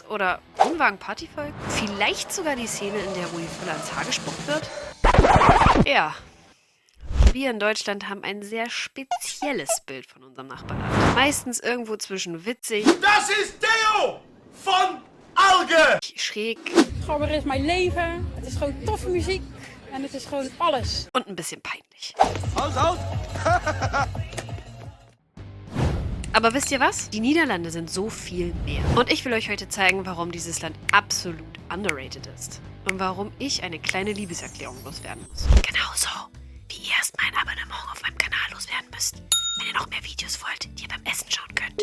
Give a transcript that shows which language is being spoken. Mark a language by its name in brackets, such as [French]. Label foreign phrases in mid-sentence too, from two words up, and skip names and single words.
[German] Oder Wohnwagen-Partyvolk? Vielleicht sogar die Szene, in der Rudi Völler ans Haar gespuckt wird? Ja. Wir in Deutschland haben ein sehr spezielles Bild von unserem Nachbarland. Meistens irgendwo zwischen witzig, Das ist Theo von Alge! schräg [Dutch] Gabber is mijn leven. Het is gewoon toffe muziek. En het is gewoon alles. [German] und ein bisschen peinlich. Aus! Aber wisst ihr was? Die Niederlande sind so viel mehr. Und ich will euch heute zeigen, warum dieses Land absolut underrated ist. Und warum ich eine kleine Liebeserklärung loswerden muss. Genauso wie ihr erstmal ein Abonnement auf meinem Kanal loswerden müsst, wenn ihr noch mehr Videos wollt, die ihr beim Essen schauen könnt.